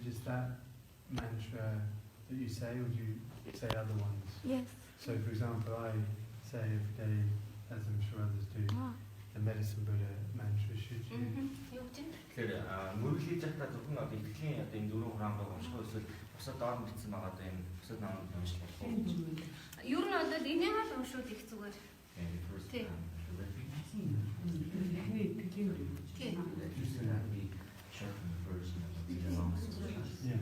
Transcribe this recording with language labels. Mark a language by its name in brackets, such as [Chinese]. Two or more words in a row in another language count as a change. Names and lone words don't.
[English] that mantra that you say, or do you say other ones? Yes. So, for example, I say every day, as I'm sure others do, the Medicine Buddha mantra. Should you? [Mongolian] Юу гэж вэ? Тэгэхээр мөрөглөж байхдаа зөвхөн одоо итгэлийн одоо энэ дөрвөн хураамыг унших эсвэл бусад доор бичсэн байгаа одоо энэ бусад намыг унших болох уу? Ер нь бол энийг л уншууд их зүгээр. Тий. [English] Yes.